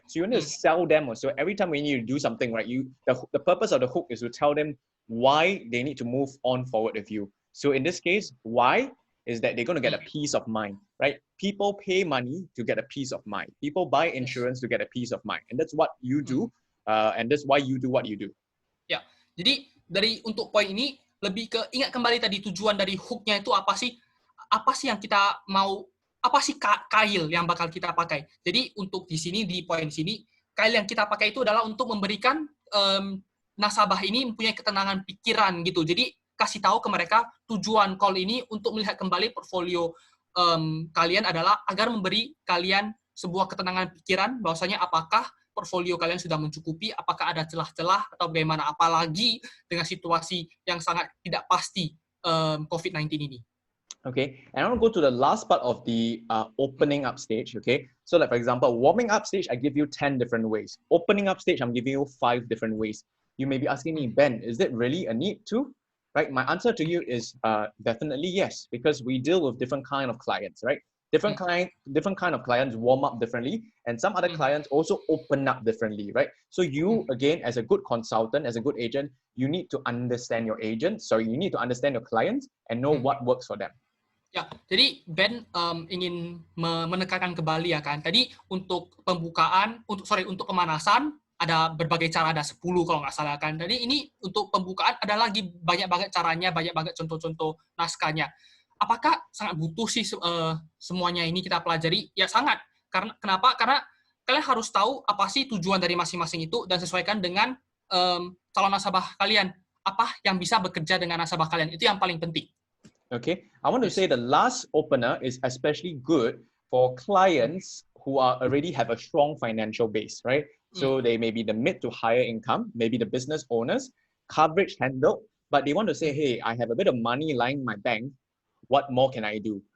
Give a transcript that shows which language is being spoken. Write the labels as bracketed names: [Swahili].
[English] So you want to sell them. So every time when you do something, right, the purpose of the hook is to tell them why they need to move on forward with you. So in this case, why is that they're going to get a peace of mind, right? People pay money to get a peace of mind. People buy insurance to get a peace of mind. And that's what you do. And that's why you do what you do. [Indonesian] Ya, jadi untuk poin ini, lebih ke, ingat kembali tadi tujuan dari hook-nya itu apa sih? Apa sih yang kita mau, apa sih kail yang bakal kita pakai? Jadi untuk di sini, di poin sini, kail yang kita pakai itu adalah untuk memberikan nasabah ini mempunyai ketenangan pikiran gitu. Jadi kasih tahu ke mereka tujuan call ini untuk melihat kembali portfolio kalian adalah agar memberi kalian sebuah ketenangan pikiran bahwasanya apakah portfolio kalian sudah mencukupi, apakah ada celah-celah atau bagaimana, apalagi dengan situasi yang sangat tidak pasti COVID-19 ini. [English] Okay, and I want to go to the last part of the opening up stage, okay? So like, for example, warming up stage, I give you 10 different ways. Opening up stage, I'm giving you 5 different ways. You may be asking me, Ben, is it really a need to? Right, my answer to you is definitely yes, because we deal with different kind of clients, right? Different kind of clients warm up differently, and some other clients also open up differently, right? So you, again, as a good consultant, as a good agent, you need to understand your agent. So you need to understand your clients and know what works for them. [Indonesian] Ya, jadi Ben ingin menekankan kembali ya kan. Tadi untuk untuk pemanasan ada berbagai cara, ada 10 kalau nggak salah kan. Jadi ini untuk pembukaan ada lagi banyak banget caranya, banyak banget contoh-contoh naskahnya. Apakah sangat butuh sih semuanya ini kita pelajari? Ya sangat. Kenapa? Karena kalian harus tahu apa sih tujuan dari masing-masing itu dan sesuaikan dengan calon nasabah kalian. Apa yang bisa bekerja dengan nasabah kalian. Itu yang paling penting. [English] Okay, I want to say the last opener is especially good for clients who already have a strong financial base, right? So they may be the mid to higher income, maybe the business owners, coverage handled, but they want to say, hey, I have a bit of money lying in my bank. What more can I do?